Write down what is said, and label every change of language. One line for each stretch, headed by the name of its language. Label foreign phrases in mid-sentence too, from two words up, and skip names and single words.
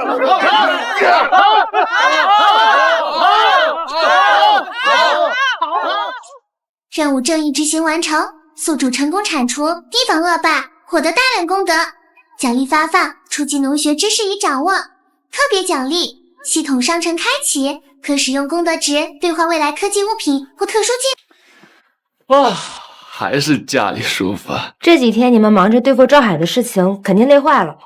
Chinese: 任務正義執行完成，宿主成功鏟除提防惡霸，獲得大量功德。獎勵發放，初級農學知識已掌握。特別獎勵，系統商城開啟，可使用功德值兌換未來科技物品或特殊技。還是家裡舒服。这几天你们忙着对付赵海的事情，肯定累壞了。